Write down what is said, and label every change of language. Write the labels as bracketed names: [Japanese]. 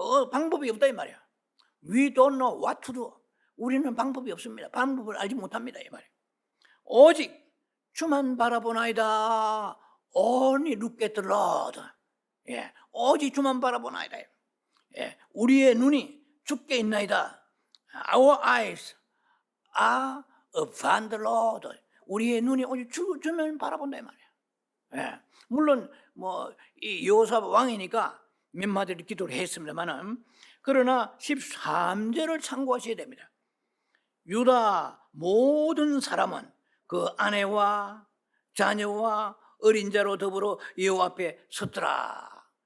[Korean] 방법이 없다 이 말이야. [English] We don't know what to do. [Korean] 우리는 방법이 없습니다. 방법을 알지 못합니다 이 말이에요. 오직 주만 바라보나이다. [English] Only look at the Lord. [Korean] 오직 주만 바라보나이다. 우리의 눈이 주께 있나이다. [English] Our eyes are upon the Lord. [Korean] 우리의 눈이 오직 주만 바라본다 이 말이에요. 물론 뭐 이 여호사밧 왕이니까 몇 마디를 기도를 했습니다만은, 그러나 13절을 참고하셔야 됩니다. 유다 모든 사람은 그 아내와 자녀와 어린 자로 더불어 여호와 앞에 섰더라.